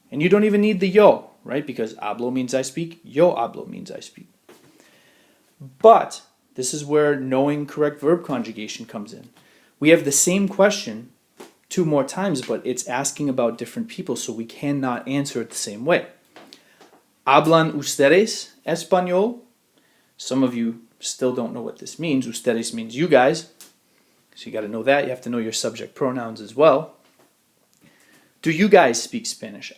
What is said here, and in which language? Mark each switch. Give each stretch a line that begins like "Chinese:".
English: And you don't even need the yo, right? Because hablo means I speak, yo hablo means I speak. But this is where knowing correct verb conjugation comes in. We have the same question two more times, but it's asking about different people, so we cannot answer it the same way.
Spanish: ¿Hablan ustedes español?
English: Some of you still don't know what this means. Ustedes means you guys. So you got to know that. You have to know your subject pronouns as well. Do you guys speak Spanish?